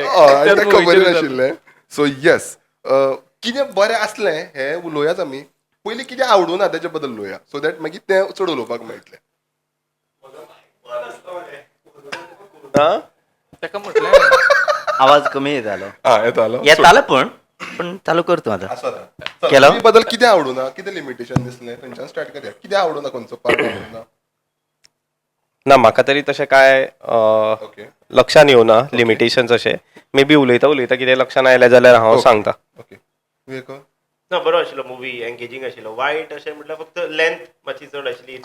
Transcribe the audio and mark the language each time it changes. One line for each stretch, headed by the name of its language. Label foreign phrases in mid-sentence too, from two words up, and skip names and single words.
Konkani: खबर नाशिल्लें
English: so yes
Konkani: कितें बरें असलें हें उलोवयात आमी पयलीं कितें आवडूं ना तेचे बद्दल उलोवया
English: so that
Konkani: मागीर तें चड उलोवपाक मेळटलें ताका म्हटलें आवाज कमी येतालो येतालो येतालो पण पण चालू करतो आता
Marathi: असं आता केलं?
Konkani: movie बद्दल किती आवडू ना किती लिमिटेशन दिसले खंयच्यान स्टार्ट करूया किती आवडू ना खंयचो पार्ट आवडू ना ना म्हाका तरी तशें काय ओके लक्षान येवना लिमिटेशन्स अशे
English: maybe
Konkani: उलयता कितें लक्षान आयलें जाल्यार हांव सांगता ओके विवेक ना बरो आशिल्लो मुवी एंगेजींग आशिल्लो वायट अशें म्हटल्यार फक्त लेंथ मातशी चड आशिल्ली